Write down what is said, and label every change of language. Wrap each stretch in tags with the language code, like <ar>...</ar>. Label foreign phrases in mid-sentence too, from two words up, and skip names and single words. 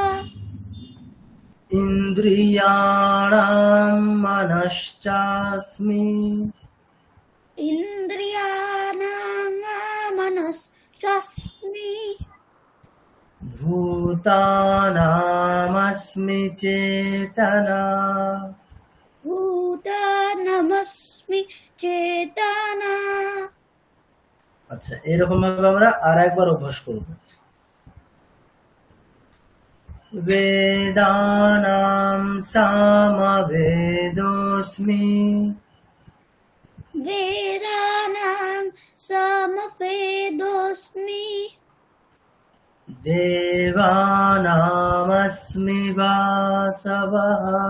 <sa>ইন্দ্রিয়াণাম মনশ্চাস্মি, ইন্দ্রিয়াণাং মনশ্চাস্মি, ভূতানামস্মি চেতনা, ভূতানামস্মি চেতনা।</sa> <bn>আচ্ছা এরকম ভাবে আমরা আর একবার অভ্যাস করব।</bn> <sa>বেদানাম সামবেদোস্মি, বেদানাং সামবেদোস্মি, দেবানামস্মি বাসবঃ,</sa>